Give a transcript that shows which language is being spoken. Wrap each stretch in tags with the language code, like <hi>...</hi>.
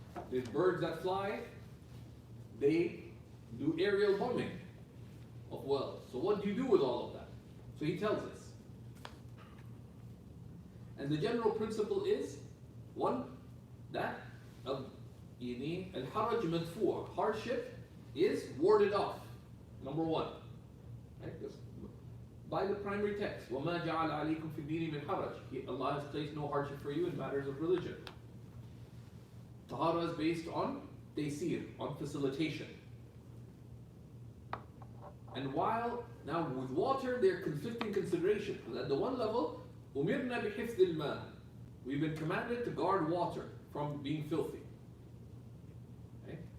<en>There's birds that fly, they do aerial bombing of wells. So what do you do with all of that? So he tells us. And the general principle is, one, that al-haraj madfu', hardship is warded off. Number one. Right? By the primary text,</en> <ar>وَمَا جَعَلَ عَلَيْكُمْ فِي الدِّينِ مِنْ حَرَجٍ.</ar> <en>Allah has placed no hardship for you in matters of religion. Tahara is based on taysir, on facilitation. And while, now with water, there are conflicting considerations. At the one level,</en> <ar>أُمِرْنَا بِحِفْظِ الْمَاءِ,</ar> <en>we've been commanded to guard water from being filthy. Okay?</en>